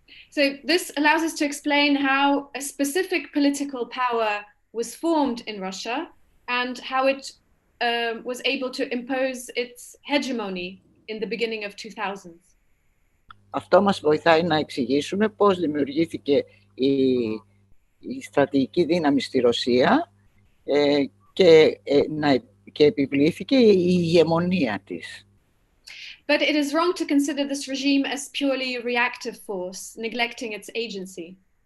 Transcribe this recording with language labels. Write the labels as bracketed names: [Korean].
[English] So this allows us to explain how a specific political power was formed in Russia and how it was able to impose its hegemony in the beginning of 2000s. [Greek] Αυτό μας βοηθάει να εξηγήσουμε πώς δημιουργήθηκε η στρατηγική δύναμη στη Ρωσία και επιβλήθηκε η ηγεμονία της. [English] But it is wrong to consider this regime as purely reactive force, neglecting its agency.